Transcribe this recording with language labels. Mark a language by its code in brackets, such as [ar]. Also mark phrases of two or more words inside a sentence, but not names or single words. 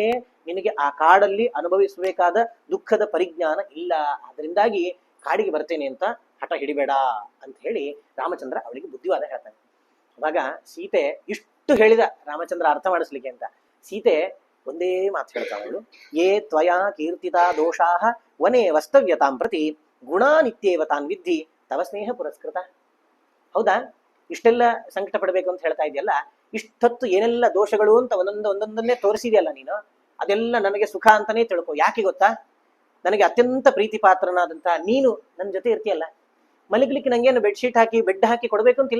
[kn] ನಿನಗೆ ಆ ಕಾಡಲ್ಲಿ ಅನುಭವಿಸಬೇಕಾದ ದುಃಖದ ಪರಿಜ್ಞಾನ ಇಲ್ಲ. ಅದರಿಂದಾಗಿ ಕಾಡಿಗೆ ಬರ್ತೇನೆ ಅಂತ ಹಠ ಹಿಡಿಬೇಡ ಅಂತ ಹೇಳಿ ರಾಮಚಂದ್ರ ಅವಳಿಗೆ ಬುದ್ಧಿವಾದ ಹೇಳ್ತಾನೆ. ಅವಾಗ ಸೀತೆ ಇಷ್ಟು ಹೇಳಿದ ರಾಮಚಂದ್ರ ಅರ್ಥ ಮಾಡಿಸ್ಲಿಕ್ಕೆ ಅಂತ, ಸೀತೆ ಒಂದೇ ಮಾತು ಹೇಳ್ತಾವಳು, [sa] ಯೇ ತ್ವಯಾ ಕೀರ್ತಿತಾ ದೋಷಾಹ ವನೇ ವಸ್ತವ್ಯತಾಂ ಪ್ರತಿ ಗುಣಾನಿತ್ಯೇವ ತಾನ್ ವಿದ್ಧಿ ತವ ಸ್ನೇಹ ಪುರಸ್ಕೃತ. [kn] ಹೌದಾ, ಇಷ್ಟೆಲ್ಲ ಸಂಕಟ ಪಡಬೇಕು ಅಂತ ಹೇಳ್ತಾ ಇದೆಯಲ್ಲ, ಇಷ್ಟೊತ್ತು ಏನೆಲ್ಲ ದೋಷಗಳು ಅಂತ ಒಂದೊಂದನ್ನೇ ತೋರಿಸಿದೆಯಲ್ಲ ನೀನು, ಅದೆಲ್ಲ ನನಗೆ ಸುಖ ಅಂತಾನೆ ತಿಳ್ಕೊ. ಯಾಕೆ ಗೊತ್ತಾ? ನನಗೆ ಅತ್ಯಂತ ಪ್ರೀತಿ ಪಾತ್ರನಾದಂತ ನೀನು ನನ್ನ ಜೊತೆ ಇರ್ತೀಯಲ್ಲ, ಮಲಗಲಿಕ್ಕೆ ನಂಗೇನು ಬೆಡ್ಶೀಟ್ ಹಾಕಿ ಬೆಡ್ ಹಾಕಿ ಕೊಡ್ಬೇಕು ಅಂತಿಲ್ಲ.